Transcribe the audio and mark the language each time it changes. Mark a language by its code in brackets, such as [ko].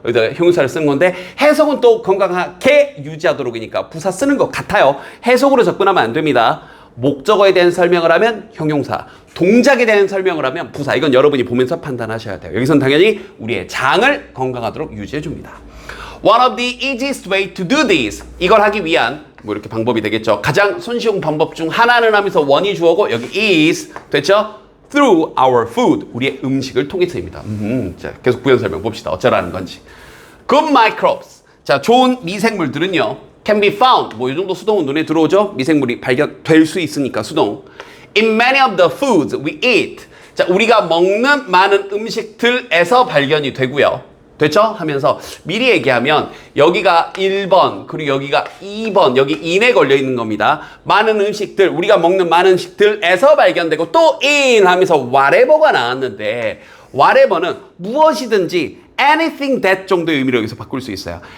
[ko] 여기다 형용사를 쓰는 건데, 해석은 또 건강하게 유지하도록이니까 부사 쓰는 것 같아요. 해석으로 접근하면 안 됩니다. 목적어에 대한 설명을 하면 형용사, 동작에 대한 설명을 하면 부사. 이건 여러분이 보면서 판단하셔야 돼요. 여기선 당연히 우리의 장을 건강하도록 유지해 줍니다. [en] One of the easiest way to do this. [ko] 이걸 하기 위한 뭐 이렇게 방법이 되겠죠. 가장 손쉬운 방법 중 하나는 하면서 원이 주어고 여기 is 됐죠? [en] Through our food. [ko] 우리의 음식을 통해서입니다. 자, 계속 부연 설명 봅시다. 어쩌라는 건지. [en] Good microbes. [ko] 자, 좋은 미생물들은요, [en] can be found. [ko] 뭐 이 정도 수동은 눈에 들어오죠? 미생물이 발견될 수 있으니까 수동. [en] In many of the foods we eat. [ko] 자, 우리가 먹는 많은 음식들에서 발견이 되고요. 됐죠? 하면서 미리 얘기하면 여기가 1번 그리고 여기가 2번 여기 in에 걸려 있는 겁니다. 많은 음식들, 우리가 먹는 많은 음식들에서 발견되고 또 in 하면서 whatever가 나왔는데, whatever는 무엇이든지 [en] anything that [ko] 정도의 의미로 여기서 바꿀 수 있어요.